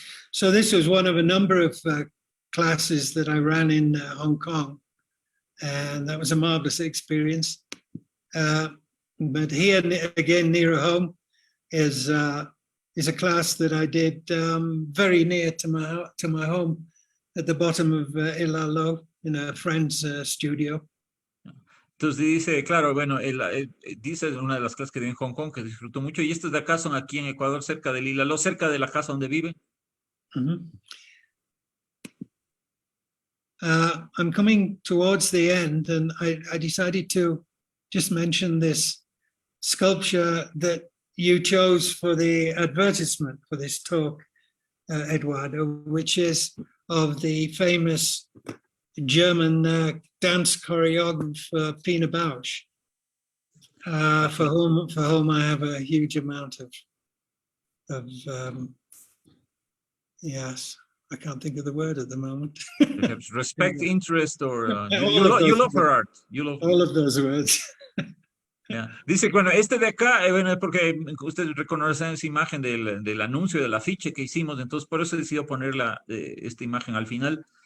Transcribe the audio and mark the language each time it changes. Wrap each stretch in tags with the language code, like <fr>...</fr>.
<en>So this was one of a number of classes that I ran in Hong Kong, and that was a marvelous experience. But here, again, nearer home, is a class that I did very near to my home, at the bottom of Ilalo, in a friend's studio.</en> <es>Entonces dice, claro, bueno, dice una de las clases que dio en Hong Kong que disfrutó mucho, y estas de acá son aquí en Ecuador, cerca del Ilalo, cerca de la casa donde vive. Mm-hmm.</es> <en>I'm coming towards the end, and I decided to just mention this sculpture that you chose for the advertisement for this talk, Eduardo, which is of the famous German dance choreographer Pina Bausch, for whom I have a huge amount of yes, I can't think of the word at the moment. Perhaps respect, interest, or you love her art. You love all of those words. Yeah.</en> <es>Dice, bueno, este de acá, bueno, porque ustedes reconocen esa imagen del anuncio, del afiche que hicimos, entonces por eso decidió poner esta imagen al final.</es>